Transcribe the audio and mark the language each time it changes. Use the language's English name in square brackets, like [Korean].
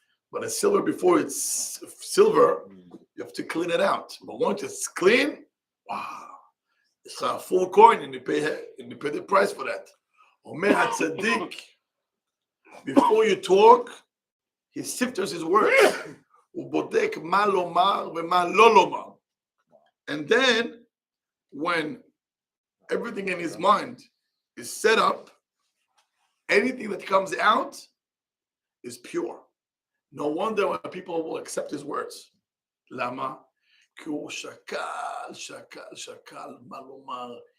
[English] But a silver, before it's silver, you have to clean it out. But once it's clean, wow, it's a full coin, and you pay the price for that. Omer HaTzadik, before you talk, he sifters his words. [Hebrew] ובודק מה לומר ומה לא לומר. [English] And then, when everything in his mind is set up, anything that comes out is pure. No wonder when people will accept his words. Lama? [Hebrew] כי הוא שקל, מה לומר.